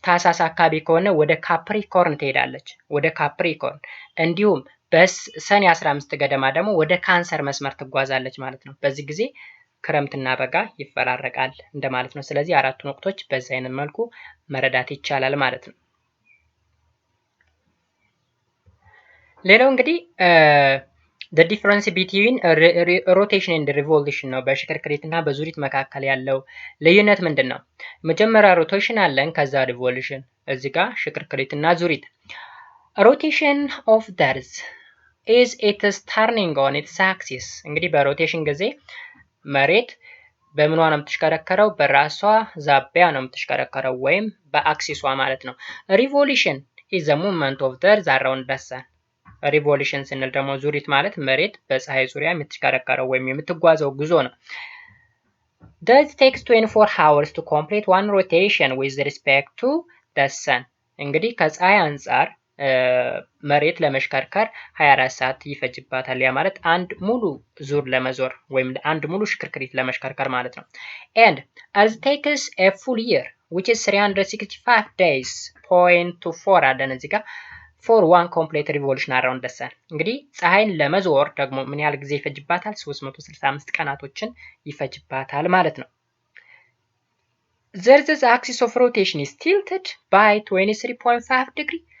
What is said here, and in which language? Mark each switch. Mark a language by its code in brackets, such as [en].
[am] ታህሳስ አካባቢ ከሆነ ወደ ካፕሪኮርን ትሄዳለች፣ ወደ ካፕሪኮርን። እንዲሁም በሰኔ 15 ገደማ ደግሞ ወደ ካንሰር መስመር ትጓዛለች ማለት ነው። በዚህ ጊዜ ክረምትና በጋ ይፈራረቃል እንደማለት ነው። ስለዚህ አራቱን ወቅቶች በዚህ አይነት መልኩ መረዳት ይቻላል ማለት ነው። ሌላው እንግዲህ [en] the difference between rotation and revolution [am] ነው። በሽክርክሪትና በዙሪት መካከል ያለው ልዩነት ምንድነው? መጀመሪያ ሮቴሽን አለን፣ ከዛ ሪቮሉሽን። እዚህ ጋር ሽክርክሪትና ዙሪት። [en] rotation of the earth is its turning on its axis [am] እንግዲህ በሮቴሽን ጊዜ መሬት በምኗ ነው የምትሽከረከረው? በራሷ ዛቢያ ነው የምትሽከረከረው ወይም በአክሲሷ ማለት ነው። [en] revolution is the movement of the earth around the sun [am] ሪቮሉሽን ስንል ደግሞ ዙሪት ማለት መሬት በፀሐይ ዙሪያ የምትሽከረከረው ወይም የምትጓዘው ጉዞ ነው። [en] Does takes 24 hours to complete one rotation with respect to the sun? [am] እንግዲህ ከፀሐይ አንጻር መሬት ለመሽከርከር 24 ሰዓት ይፈጅባታል። ያ ማለት አንድ ሙሉ ዙር ለመዞር ወይም አንድ ሙሉ ሽክርክሪት ለመሽከርከር ማለት ነው። [en] And Earth takes a full year which is 365 days point to 4 [am] አለን እዚህ ጋር [en] for one complete revolution around the sun። [am] እንግዲህ ፀሐይን ለመዞር ደግሞ ምን ያህል ጊዜ ይፈጅባታል? 365 ቀናቶችን ይፈጅባታል ማለት ነው። [en] The Earth's axis of rotation is tilted by 23.5 degree.